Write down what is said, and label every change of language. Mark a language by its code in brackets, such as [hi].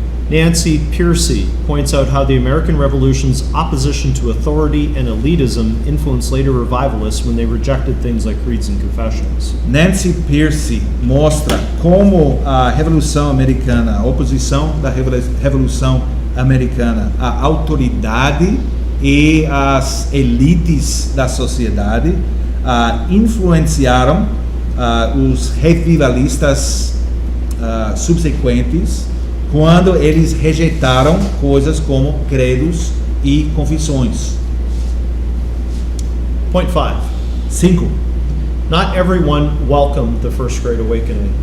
[en] Nancy Pearcey points out how the American Revolution's opposition to authority and elitism influenced later revivalists when they rejected things like creeds and confessions. [pt] Nancy Pearcey mostra como a Revolução Americana, a oposição da Revolução Americana à autoridade e às elites da sociedade influenciaram os revivalistas subsequentes quando eles rejeitaram coisas como credos e confissões. [en] Point 5. Not everyone welcomed the First Great Awakening.